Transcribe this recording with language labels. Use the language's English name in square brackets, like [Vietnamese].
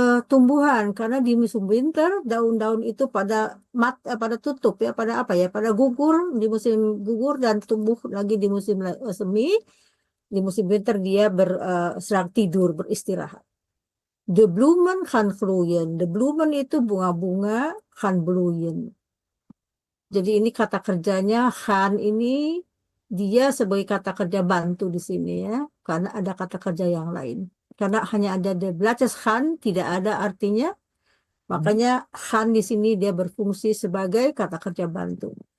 [Indonesian] tumbuhan karena di musim winter daun-daun itu pada tutup ya, pada apa ya, pada gugur di musim gugur dan tumbuh lagi di musim semi. Di musim winter dia sedang tidur, beristirahat. [Dutch] De bloemen gaan groeien. De bloemen [Indonesian] itu bunga-bunga [Dutch] gaan bloeien. [Indonesian] Jadi ini kata kerjanya gaan ini dia sebagai kata kerja bantu di sini ya, karena ada kata kerja yang lain. Karena hanya ada [Dutch] de blaadjes gaan, [Indonesian] tidak ada artinya. Makanya gaan di sini dia berfungsi sebagai kata kerja bantu.